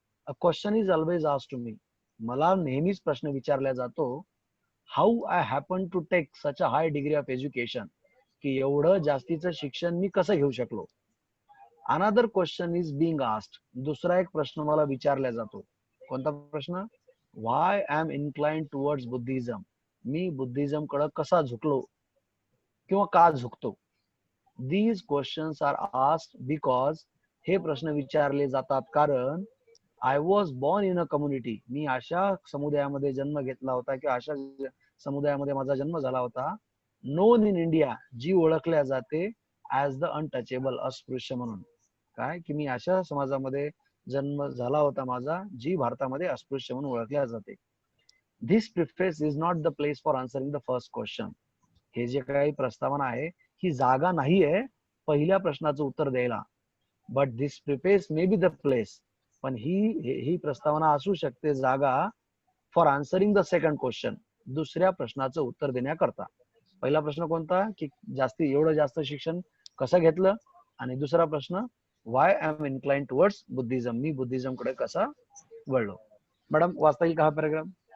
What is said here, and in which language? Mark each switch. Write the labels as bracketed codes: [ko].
[en] A question is always asked to me. [mr] मला नेहमीच प्रश्न विचारला जातो, [en] how I happen to take such a high degree of education. [mr] की एवढं जास्तीचं शिक्षण मी कसं घेऊ शकलो. [en] Another question is being asked. [mr] दुसरा एक प्रश्न मला विचारला जातो. कोणता प्रश्न? [en] Why I am inclined towards Buddhism. [mr] मी Buddhism कडे कसा झुकलो किंवा का झुकतो. [en] These questions are asked because. [mr] हे प्रश्न विचारले जातात कारण [en] I was born in a community. [mr] मी अशा समुदायामध्ये जन्म घेतला होता किंवा अशा समुदायामध्ये माझा जन्म झाला होता, [en] known in India, [mr] जी ओळखल्या जाते [en] as the untouchable, [mr] अस्पृश्य म्हणून. काय की मी अशा समाजामध्ये जन्म झाला होता माझा, जी भारतामध्ये अस्पृश्य म्हणून ओळखल्या जाते. [en] This preface is not the place for answering the first question. [mr] हे जे काही प्रस्तावना आहे ही जागा नाहीये पहिल्या प्रश्नाचं उत्तर द्यायला. [en] But this preface may be the place. [mr] पण ही प्रस्तावना असू शकते जागा [en] for answering the second question, [mr] दुसऱ्या प्रश्नाचं उत्तर देण्याकरता. पहिला प्रश्न कोणता? की एवढं जास्त शिक्षण कसं घेतलं, आणि दुसरा प्रश्न [en] Why I am inclined towards Buddhism. [mr] मी Buddhism कडे कसा वळलो. मॅडम वाचता येईल का हा पॅराग्राफ?